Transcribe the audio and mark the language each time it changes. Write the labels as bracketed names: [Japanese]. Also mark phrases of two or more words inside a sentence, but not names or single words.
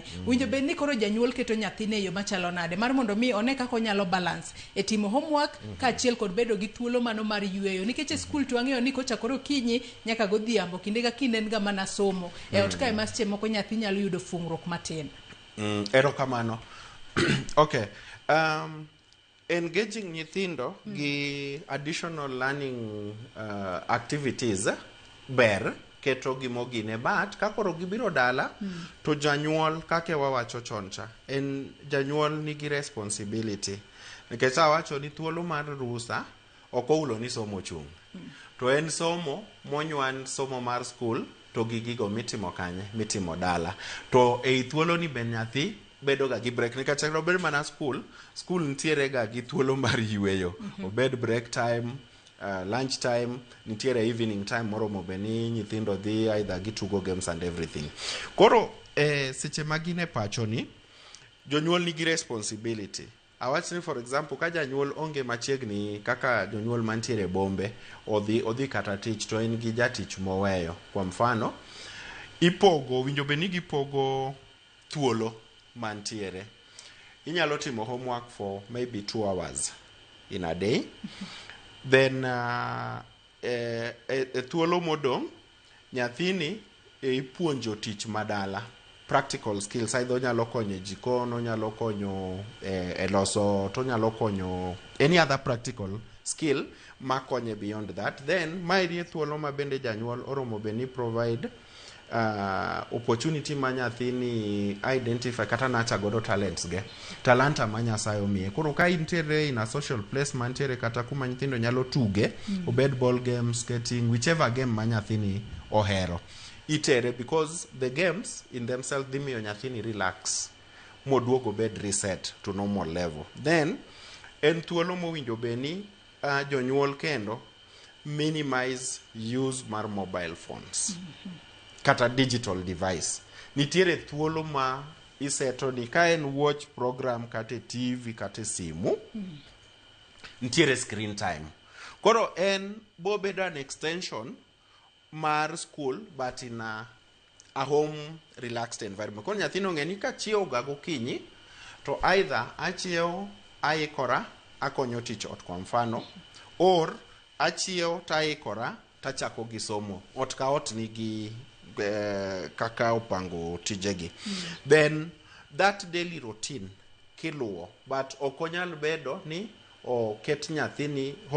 [Luo (Kenya and Tanzania)] Winjo be ni koro janyuol keto nyathine e yo machalo nade mar mondo mi one kaka onyalo balance e timo homework kaachiel kod bedo gi thuolo mano mar yueyo nikech e skul to wang'eyo ni kochakore okinyi nyaka godhiambo kinde ka kinde en ga mana somo e ot kae ma seche moko nyathi nyalo yudo fungruok matin. Erokamano. Okay. Engaging nyithindo gi [English] additional learning activities [Luo (Kenya and Tanzania)] ber keto gimogine but kakoro gibiro dala to janyuol kake wawacho choncha en janyuol nigi responsibility nikech awacho ni thuolo mar rusa okoulo ni somo chung to en somo monywan somo mar school to gigigo mitimo kanye mitimo dala to ei thuolo ni ben nyathi bedo ga gi break nikech obed mana school nitiere ga gi thuolo mar yueyo obed [English] break time lunch time [Luo (Kenya and Tanzania)] nitiere [English] evening time [Luo (Kenya and Tanzania)] moromo beni nyithindo dhi either gitugo [English] games and everything [Luo (Kenya and Tanzania)] koro seche magine pacho ni jonyuol nigi responsibility awachni [English] for example [Luo (Kenya and Tanzania)] ka janyuol onge machiegni kaka jonyuol mantiere bombe odhi kata tich to en gi jatich moweyo [Swahili] kwa mfano [Luo (Kenya and Tanzania)] winjo beni gipogo thuolo mantiere inyalo timo homework [English] for maybe 2 hours in a day then [Luo (Kenya and Tanzania)] thuolo modong nyathini ipuonjo tich madala [English] practical skills [Luo (Kenya and Tanzania)] either onyalo konyo e jikon onyalo konyo e loso to onyalo konyo [English] any other practical skill [Luo (Kenya and Tanzania)] makonye [English] beyond that then [Luo (Kenya and Tanzania)] mairi thuolo ma bende janyuol oromo beni [English] provide opportunity [Luo (Kenya and Tanzania)] ma nyathini identify kata nacha godo talents ge talanta ma Nyasaye omiye koro ka intere [English] in a social place [Luo (Kenya and Tanzania)] mantiere kata kuma nyithindo nyalo tuge obed [English] ball games skating whichever game [Luo (Kenya and Tanzania)] ma nyathini ohero itere [English] because the games in themselves they [Luo (Kenya and Tanzania)] miyo nyathini relax moduogo bed [English] reset to normal level then [Luo (Kenya and Tanzania)] en thuolo mowinjo beni jonyuol kendo [English] minimize use [Luo (Kenya and Tanzania)] mar mobile phones kata [English] digital device [Luo (Kenya and Tanzania)] nitiere thuolo ma iseto ni ka en [English] watch program [Luo (Kenya and Tanzania)] kata TV kata simu nitiere [English] screen time [Luo (Kenya and Tanzania)] koro en bobedo [English] an extension [Luo (Kenya and Tanzania)] mar school [English] but in a home relaxed environment [Luo (Kenya and Tanzania)] koro nyathino ng'eni ka chiewo ga gokinyi to either achiewo aikora akonyo tich ot [Swahili] kwa mfano [Luo (Kenya and Tanzania)] or achiewo taikora tachako gi somo ot ka ot nigi kaka opango tijegi [English] then that daily routine [Luo (Kenya and Tanzania)] kiluo but okonyal bedo ni oket nyathini